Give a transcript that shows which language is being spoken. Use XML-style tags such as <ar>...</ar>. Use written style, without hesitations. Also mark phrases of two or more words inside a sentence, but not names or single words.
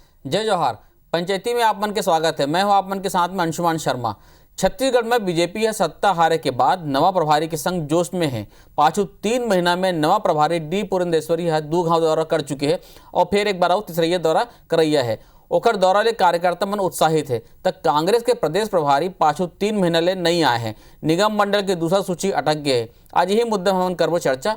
<hne>जय जौहर। पंचायती में आप मन के स्वागत है। मैं हूं आप मन के साथ में अंशुमान शर्मा। छत्तीसगढ़ में बीजेपी है सत्ता हारे के बाद नवा प्रभारी के संग जोश में है। पाछू 3 महीना में नवा प्रभारी डी पुरंदेश्वरी है 2 गांव दौरा कर चुके हैं और फिर एक बार तीसरा दौरा करैया है। ओकर दौरा ले कार्यकर्ता मन उत्साहित है। तक कांग्रेस के प्रदेश प्रभारी पाछू 3 महीना ले नहीं आए हैं। निगम मंडल के दूसरा सूची अटक गए है। आज यही मुद्दा हम करबो चर्चा।</hne>